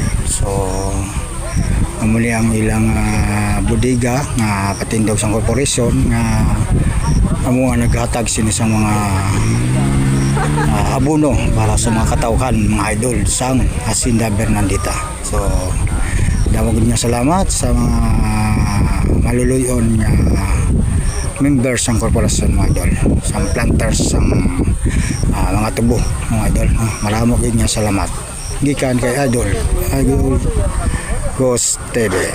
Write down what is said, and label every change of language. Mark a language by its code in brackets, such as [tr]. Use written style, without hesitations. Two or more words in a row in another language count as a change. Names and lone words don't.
[hil] So muli ang ilang bodega nga patindog sang korporasyon nga amo nga naghatag sini sa mga abono para sa mga katawhan, mga idol, sang Hacienda Bernandita. So dawag niya salamat sa mga maluluyon nga members ng korporasyon, mga idol, sa planters, sa mga tubo, mga idol. Maraming niya salamat gikan kay Idol Ghost TV.